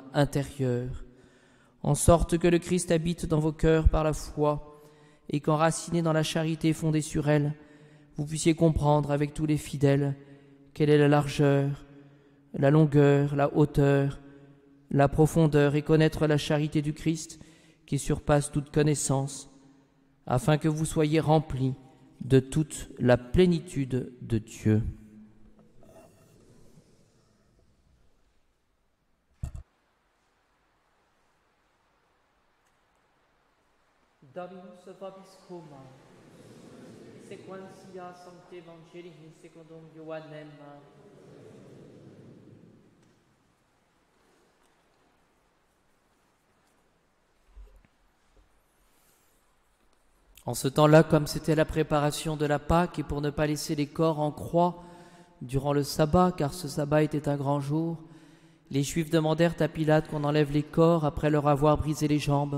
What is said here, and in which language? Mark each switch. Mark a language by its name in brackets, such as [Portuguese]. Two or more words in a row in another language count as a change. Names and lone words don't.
[French] intérieur, en sorte que le Christ habite dans vos cœurs par la foi, et qu'enracinés dans la charité fondée sur elle, vous puissiez comprendre avec tous les fidèles quelle est la largeur, la longueur, la hauteur, la profondeur, et connaître la charité du Christ qui surpasse toute connaissance, afin que vous soyez remplis de toute la plénitude de Dieu. [Latin] Dominus vobiscum, sequentia sancte Evangelii secundum Ioannem. [French] En ce temps-là, comme c'était la préparation de la Pâque, et pour ne pas laisser les corps en croix durant le sabbat, car ce sabbat était un grand jour, les Juifs demandèrent à Pilate qu'on enlève les corps après leur avoir brisé les jambes.